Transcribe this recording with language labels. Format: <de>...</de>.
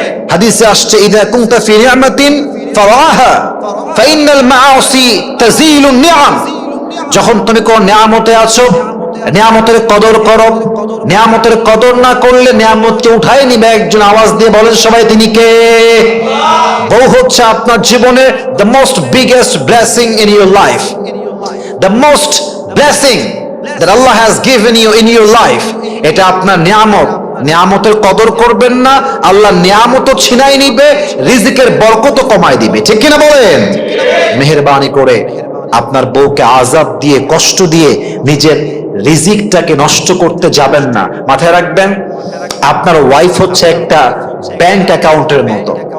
<bn>হাদিসে আসছে,</bn> <ar>ইযা কুনতা ফি নি'মাতিন ফারাহা ফাইনাল মাআসি তাযিলুন নি'আম।</ar> <bn>যখন তুমি কোন নিয়ামতে আছো, নিয়ামতের কদর করো। নিয়ামতের কদর না করলে নিয়ামতকে উঠায় নিবে একজন। আওয়াজ দিয়ে বলেন সবাই, তিনি কে? বউ হচ্ছে আপনার জীবনে</bn> <en>the most biggest blessing in your life, the most blessing that Allah has given you in your life.</en> <bn>এটা আপনার নিয়ামত। নিয়ামতের কদর করবেন না, আল্লাহ নিয়ামতও ছিনাই নিবে, রিজিকের বরকতও কমায় দিবে। ঠিক কিনা বলেন? মেহেরবানি করে আপনার বউকে আযাব দিয়ে, কষ্ট দিয়ে নিজের রিজিকটাকে নষ্ট করতে যাবেন না। মাথায় রাখবেন, আপনার ওয়াইফ হচ্ছে একটা ব্যাংক অ্যাকাউন্টের মতো।</bn>